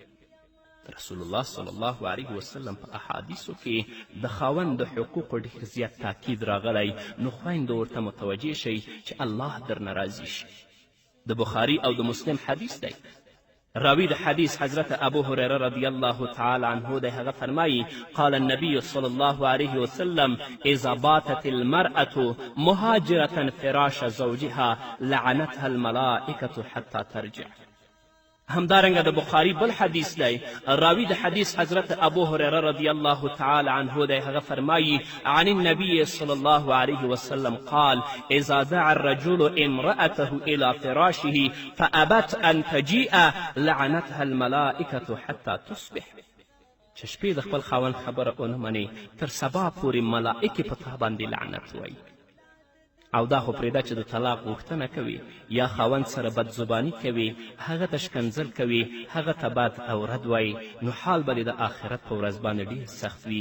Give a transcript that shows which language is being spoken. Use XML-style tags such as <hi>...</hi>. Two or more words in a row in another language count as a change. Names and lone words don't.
<ps>رسول الله</ps> <ar>صلی الله علیه وسلم</ar> <ps>په احادیثو کې د خاوند د حقوقو ډېر زیات تاکید راغلی، نو خویندو ورته متوجه شئ چې الله درنه راضي شي. د بخاري او د مسلم حدیث دی. راوی د حدیث حضرت ابو هریره</ps> <ar>رضی الله تعالی عنه</ar> <ps>دی. هغه فرمایي</ps> <ar>قال النبي صلی الله علیه وسلم اذا باتت المرأة مهاجرة فراش زوجها لعنتها الملائکة حتی ترجع.</ar> <ps>همدارنګه د بخاري بل حدیث دی. راوی د حدیث حضرت ابو هریره</ps> <ar>رضی الله تعالی عنه</ar> <ps>دی. هغه فرمایي</ps> <ar>عن النبي صلی الله علیه وسلم قال اذا دعا الرجل امرأته الى فراشه فابت ان تجیء لعنتها الملائکة حتی تصبح.</ar> <ps>چې شپې د خپل خاوند خبره ونه منې، تر سبا پورې ملائکې په تا باندې لعنت وایي. او دا خو پرېږده چې د طلاق غوښتنه کوي یا خاوند سره بدزباني کوي، هغه ته شکنځل کوي، هغه ته بد او رد وایي، نو حال به د آخرت په ورځ باندې ډېر سخت وي.</ps>